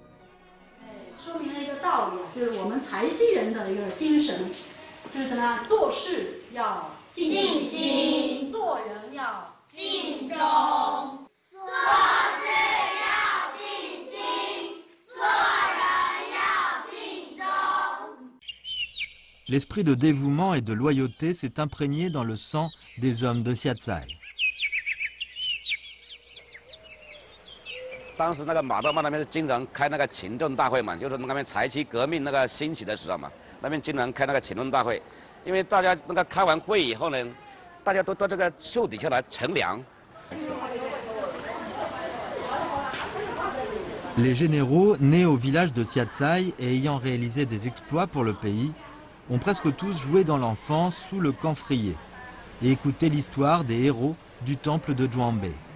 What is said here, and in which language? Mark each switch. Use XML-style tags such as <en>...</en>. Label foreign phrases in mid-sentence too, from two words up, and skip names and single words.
<fr>L'esprit de dévouement et de loyauté s'est imprégné dans le sang des hommes de Siatsai.</fr> <zh>当时那个马道坝那边经常开那个勤政大会嘛，就是那边柴崎革命那个兴起的时候嘛，那边经常开那个勤政大会，因为大家那个开完会以后呢，大家都到这个树底下来乘凉。</zh> <fr>Les généraux nés au village de Siatsai et ayant réalisé des exploits pour le pays ont presque tous joué dans l'enfance sous le camphrier et écouté l'histoire des héros du temple de Zhuangbe.</fr>